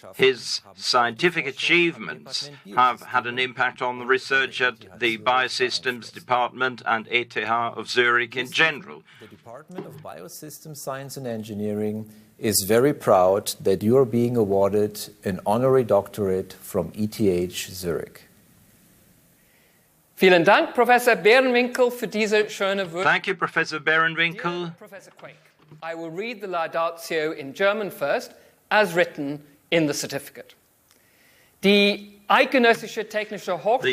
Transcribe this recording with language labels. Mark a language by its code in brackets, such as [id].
[en] His scientific achievements have had an impact on the research at the Biosystems Department and ETH of Zurich in general. The Department of Biosystems Science and Engineering is very proud that you are being awarded an honorary doctorate from ETH Zurich. [de] Vielen Dank, Professor Bärenwinkel, für diese schöne Wörter. [en] Thank you, Professor Bärenwinkel. Dear Professor Quake, I will read the laudatio in German first, as written in the certificate. [de] Die Eidgenössische Technische Hochschule,